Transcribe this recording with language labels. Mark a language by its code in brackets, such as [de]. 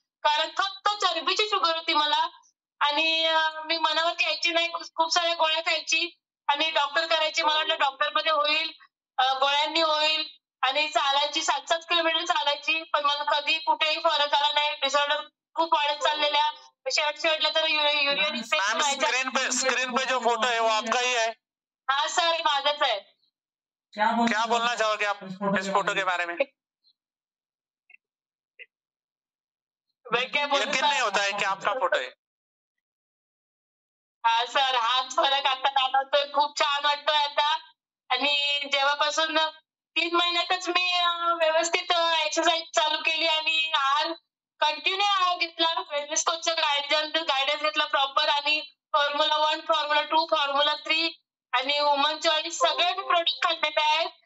[mr] कारण फक्त चरबीची शुगर होती मला आणि मी मनावर घ्यायची नाही. खूप साऱ्या गोळ्या खायची आणि डॉक्टर करायचे. मला वाटलं डॉक्टरमध्ये होईल, गोळ्यांनी होईल आणि चालायची 7-7 किलोमीटर चालायची, पण मला कधी कुठेही फरक आला नाही. डिसऑर्डर खूप वाढत चाललेल्या. शेवटला तर युरिन इन्फेक्शन. [hi] स्क्रीन पे जो फोटो है वो आपका ही है? [mr] हाँ सर, माझाच आहे. [hi] क्या बोलना चाहोगे आप इस फोटो के बारे में? यकीन नहीं होता है कि आपका फोटो है. [mr] हा सर, हाच फरक आता जाणवतोय. खूप छान वाटतोय आता. आणि जेव्हापासून 3 महिन्यातच मी व्यवस्थित एक्सरसाइज चालू केली आणि आहार कंटिन्यू आहार घेतला. वेलनेस कोचचं गायडन्स घेतला प्रॉपर आणि फॉर्म्युला 1, फॉर्म्युला 2, फॉर्म्युला 3 आणि वुमन चॉईस सगळे प्रोडक्ट खाल्लेले आहेत.